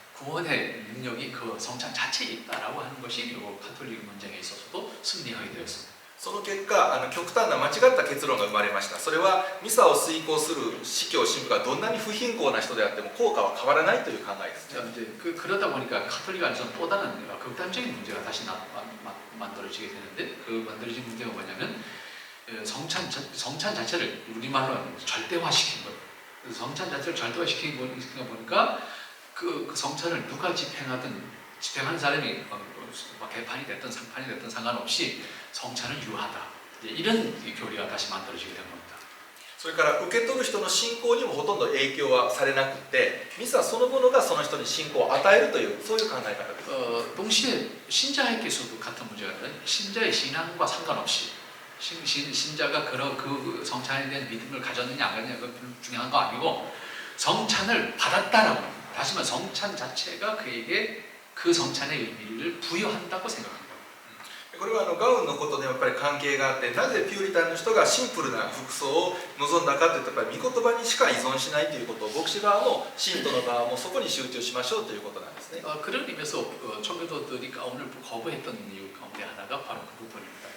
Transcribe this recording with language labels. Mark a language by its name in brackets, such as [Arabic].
[Korean] 구원의 능력이 그 성찬 자체에 있다라고 하는 것이 결국 가톨릭 문제에 있어서도 승리하게 되었습니다. [Japanese] その結果極端な間違った結論が生まれました。それはミサを遂行する司教神父がどんなに不貧困な人であっても効果は変わらないという考えですね。 [Korean] 이제 그러다 보니까 가톨릭 안에서는 또 다른 극단적인 문제가 다시 만들어지게 되는데 그 만들어진 문제가 뭐냐면 성찬 자체를 우리말로 하면 절대화시킨 것. 성찬 자체를 절대화시킨 거 보니까 그 성찬을 누가 집행하는 사람이 개판이 됐든 상판이 됐든 상관없이 성찬을 유하다. 이런 교리가 다시 만들어지게 된 겁니다. [Japanese] それから受け取る人の信仰にもほとんど影響はされなくて、ミサそのものがその人に信仰を与えるというそういう考え方です。 [Korean] 동시에 신자에게서도 같은 문제가 있는데 신자의 신앙과 상관없이 신자가 그 성찬에 대한 믿음을 가졌느냐 안 가졌느냐 그건 중요한 거 아니고 성찬을 받았다라고 합니다. 다시 말해 성찬 자체가 그에게 그 성찬의 의미를 부여한다고 생각합니다. [Japanese] これはガウンのことでやっぱり関係があって、なぜピューリタンの人がシンプルな服装を望んだかというと、やっぱり御言葉にしか依存しないということを牧師側も信徒の側もそこに集中しましょうということなんですね。 [Korean] 그런 의미에서 청교도들이 가운을 거부했던 이유 가운데 하나가 바로 그 부분입니다.